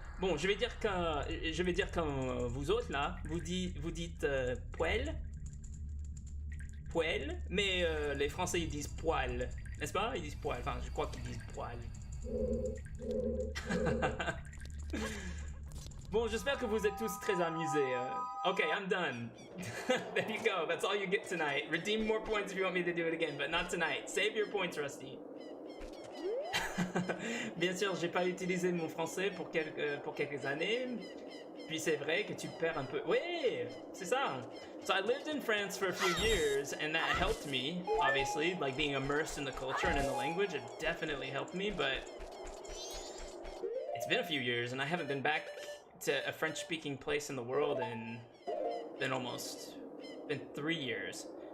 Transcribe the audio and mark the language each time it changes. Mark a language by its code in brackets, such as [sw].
[fr] Bon, je vais dire quand vous autres là, vous dites poêle, poêle, mais les Français ils disent poil, n'est-ce pas? Ils disent poil. Enfin, je crois qu'ils disent poil. Bon, j'espère que vous êtes tous très amusés. [en] Okay, I'm done. There you go. That's all you get tonight. Redeem more points if you want me to do it again, but not tonight. Save your points, Rusty. [fr] Bien sûr, j'ai pas utilisé mon français pour quelques années. Puis c'est vrai que tu perds un peu. Oui, c'est ça. [en] So I lived in France for a few years, and that helped me, obviously, like being immersed in the culture and in the language. It definitely helped me, but it's been a few years, and I haven't been back to a French-speaking place in the world in been 3 years.